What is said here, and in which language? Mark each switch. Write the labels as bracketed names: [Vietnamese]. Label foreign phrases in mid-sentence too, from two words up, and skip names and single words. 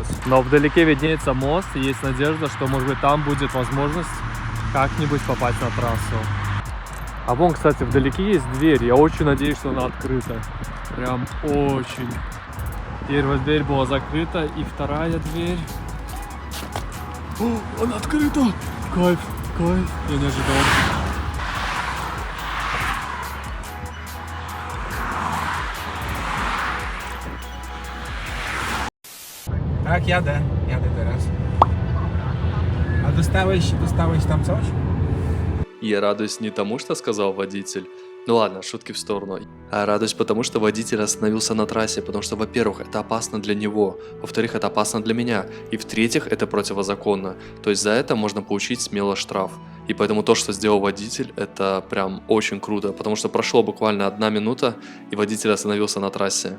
[Russian] Но вдалеке виднеется мост, и есть надежда, что, может быть, там будет возможность как-нибудь попасть на трассу. А вон, кстати, вдалеке есть дверь. Я очень надеюсь, что она открыта. Прям очень. Первая дверь была закрыта, и вторая дверь... О, она открыта! Кайф, кайф. Я не ожидал. [Polish] Tak, jadę teraz. A dostałeś tam coś? [Russian] Я радуюсь не тому, что сказал водитель. Ну ладно, шутки в сторону. А радуюсь потому, что водитель остановился на трассе, потому что, во-первых, это опасно для него, во-вторых, это опасно для меня, и в-третьих, это противозаконно. То есть за это можно получить смело штраф. И поэтому то, что сделал водитель, это прям очень круто, потому что прошло буквально 1 минута, и водитель остановился на трассе.